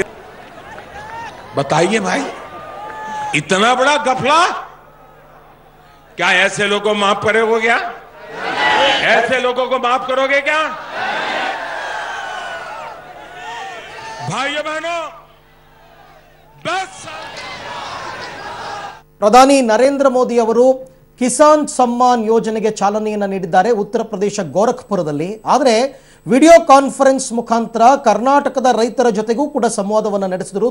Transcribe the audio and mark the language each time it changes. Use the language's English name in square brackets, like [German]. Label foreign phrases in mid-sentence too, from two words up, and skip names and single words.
[Hindi] बताइए भाई, इतना बड़ा गफला क्या ऐसे लोगों को माफ करोगे? क्या ऐसे लोगों को माफ करोगे क्या? भाइयों बहनों, [Kannada] ಪ್ರಧಾನಿ ನರೇಂದ್ರ ಮೋದಿ ಅವರು ಕಿಸಾನ್ ಸಮ್ಮಾನ್ ಯೋಜನೆಗೆ ಚಾಲನೆಯನ್ನು ನೀಡಿದ್ದಾರೆ ಉತ್ತರ ಪ್ರದೇಶ ಗೋರಖ್ಪುರದಲ್ಲಿ. ಆದರೆ [English] video conference [Kannada] ಮುಖಾಂತರ ಕರ್ನಾಟಕದ ರೈತರ ಜೊತೆಗೂ ಕೂಡ ಸಂವಾದವನ್ನು ನಡೆಸಿದರು.